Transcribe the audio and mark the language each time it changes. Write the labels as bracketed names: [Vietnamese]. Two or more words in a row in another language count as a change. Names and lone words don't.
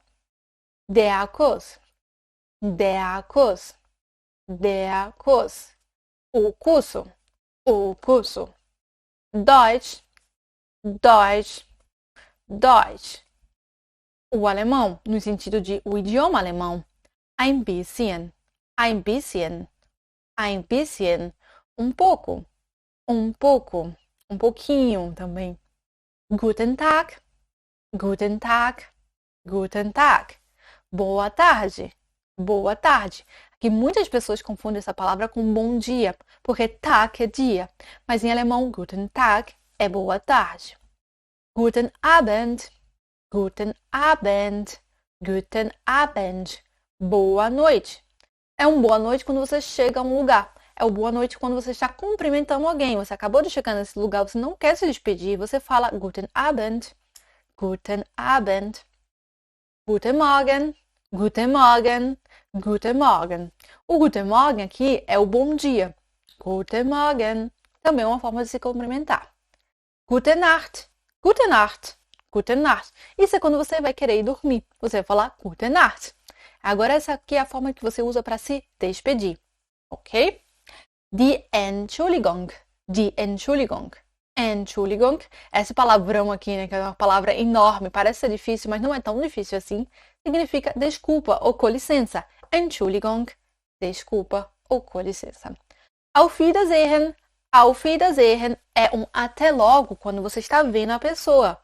[German] Der Kurs. Der Kurs. Der Kurs. [Portuguese] O curso. O curso. [German] Deutsch. Deutsch. Deutsch. [Portuguese] O alemão, no sentido de o idioma alemão. [German] Ein bisschen. Ein bisschen. Ein bisschen. [Portuguese] Um pouco. Um pouco. Um pouquinho também. [German] Guten Tag. Guten Tag. Guten Tag. [Portuguese] Boa tarde. Boa tarde. Aqui muitas pessoas confundem essa palavra com bom dia, porque Tag é dia. Mas em alemão, [German] Guten Tag [Portuguese] é boa tarde. [German] Guten Abend. Guten Abend. Guten Abend. [Portuguese] Boa noite. É um boa noite quando você chega a um lugar. É o boa noite quando você está cumprimentando alguém. Você acabou de chegar nesse lugar, você não quer se despedir. Você fala [German] Guten Abend. Guten Abend. Guten Morgen. Guten Morgen. Guten Morgen. [Portuguese] O [German] Guten Morgen [Portuguese] aqui é o bom dia. [German] Guten Morgen. [Portuguese] Também é uma forma de se cumprimentar. [German] Gute Nacht. Gute Nacht. Gute Nacht. [Portuguese] Isso é quando você vai querer ir dormir. Você vai falar [German] Gute Nacht. [Portuguese] Agora essa aqui é a forma que você usa para se despedir. [German] Ok? Die Entschuldigung. Die Entschuldigung. Entschuldigung. [Portuguese] Esse palavrão aqui, né, que é uma palavra enorme, parece ser difícil, mas não é tão difícil assim. Significa desculpa ou com licença. Entschuldigung, desculpa ou com licença. [German] Auf Wiedersehen. Auf Wiedersehen [Portuguese] é um até logo quando você está vendo a pessoa.